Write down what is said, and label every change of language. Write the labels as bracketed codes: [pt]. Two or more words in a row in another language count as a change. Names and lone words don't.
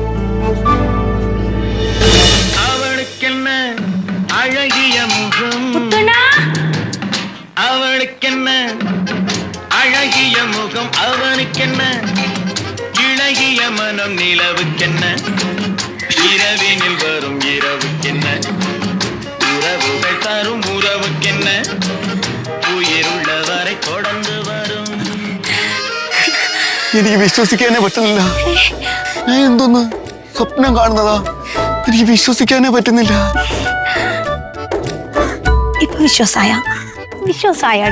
[ta] அவளுக்கென்ன அழகிய முகம், அவளுக்கென்ன அழகிய முகம், அவனுக்கென்ன இளகிய மனம், நிலவுக்கென்ன இரவினில் வரும் இரவுக்கென்ன, உறவுகள் தரும் உறவுக்கென்ன, [ml] ഉയരുള്ളവരെ കൊടന്നു വരും. എനിക്ക് വിശ്വസിക്കാനേ പറ്റുന്നില്ല. ഞാൻ എന്തോന്ന് സ്വപ്നം കാണുന്നതാ? എനിക്ക് വിശ്വസിക്കാനേ പറ്റുന്നില്ല. ഇപ്പൊ വിശ്വാസായടാ?